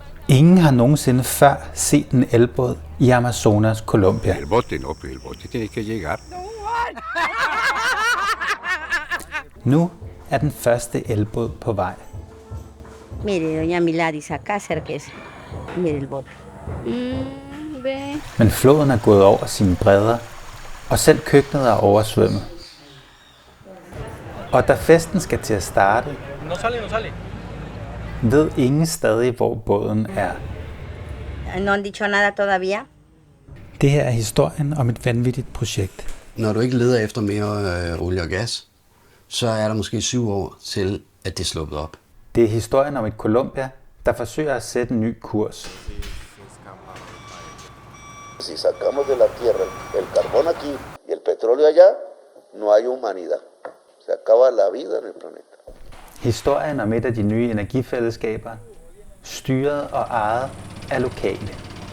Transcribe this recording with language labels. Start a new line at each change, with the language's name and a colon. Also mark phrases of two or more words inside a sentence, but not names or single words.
Danish: Ingen har nogensinde før set en elbåd i Amazonas, Colombia.
Spanish: El bote tiene que llegar.
Danish: Nu er den første elbåd på vej.
Spanish: Mire, doña Miladis, acá acérquese. Mire el bote. Ve.
Danish: Men floden er gået over sine bredder, og selv køkkenet er oversvømmet. Og da festen skal til at starte, ved ingen stadig, hvor båden er.
Spanish: No han dicho nada todavía.
Danish: Det her er historien om et vanvittigt projekt. Når du ikke leder efter mere olie og gas, så er der måske 7 år til, at det er sluppet op. Det er historien om et Colombia, der forsøger at sætte en ny kurs.
Spanish: Si sacamos de la tierra el carbón aquí y el petróleo allá, no hay humanidad. Se acaba la vida en el planeta.
Danish: Historien om et af de nye energifællesskaber, styret og ejet af lokale.